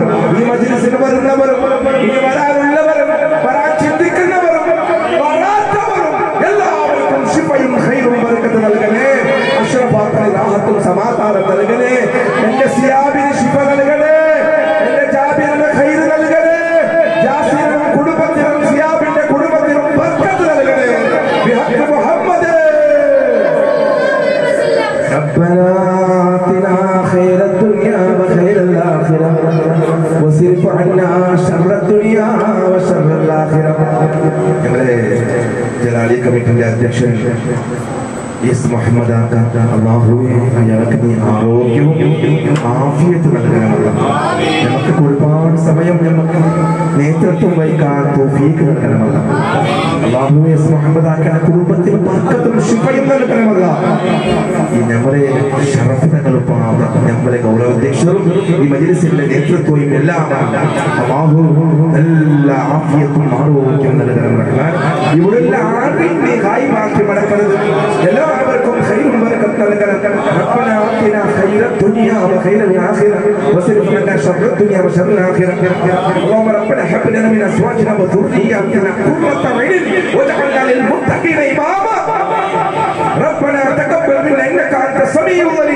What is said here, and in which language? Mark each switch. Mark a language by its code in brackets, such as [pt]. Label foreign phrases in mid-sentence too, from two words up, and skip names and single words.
[ml] ഈ മജ്‌ലിസിന് വരുന്നവരും ഇനി വരാനുള്ളവരും വരാൻ ചിന്തിക്കുന്നവരും വരാത്തവരും എല്ലാവർക്കും ശിഫയും ഖൈറും ബർക്കത്ത് നൽകണേ. അഷ്റഫാക്കളിൽ റാഹത്തും സമാധാനം നൽകണേ. എന്റെ സിയാബിന് ശിഫ നൽകണേ, എന്റെ ജാബിറിന് ഖൈർ നൽകണേ, ജാസിറിനും കുടുംബത്തിനും സിയാബിന്റെ കുടുംബത്തിനും ബർക്കത്ത് നൽകണേ. [ar] بحق محمد ربنا آتنا خير الدنيا وخير الآخرة واصرف عنا شر الدنيا وشر الآخرة. [ml] ഞങ്ങളെ ജലാലി കമ്മിറ്റിയുടെ അധ്യക്ഷൻ മുഹമ്മദ് അല്ലാഹുവേ അയാൾക്ക് നീ ആരോഗ്യവും ആഫിയത്ത് നൽകണമല്ല. നമുക്ക് ഒരുപാട് സമയം നമുക്ക് നേതൃത്വം വഹിക്കാൻ തൗഫീഖ് നൽകണമല്ല. അല്ലാഹുവേ മുഹമ്മദ് ആക്കന്റെ കുടുംബത്തിൽ ബർക്കത്തും ശിഫയും നൽകണമല്ല. ഈ നമ്മളെ ശറഫിതകളും നമ്മളെ ഗൗരവാധ്യക്ഷരും ഈ മജ്‌ലിസിന്റെ നേതൃത്വവും എല്ലാം അല്ലാഹു നല്ല ആഫിയത്തും ആരോഗ്യം നൽകണമല്ല. ഇവിടെയുള്ള ആരെയും നീ ഹായിമാക്കി മടക്കരുത്. എല്ലാവർക്കും ഖൈറും ബർക്കത്തും നൽകണം. [ar] ربنا آتنا خير الدنيا وخير الآخرة واصرف عنا شر الدنيا وشر الآخرة. اللهم ربنا هب لنا من أزواجنا وذرياتنا قرة أعين واجعلنا للمتقين إماما. ربنا تقبل منا إنك أنت السميع العليم.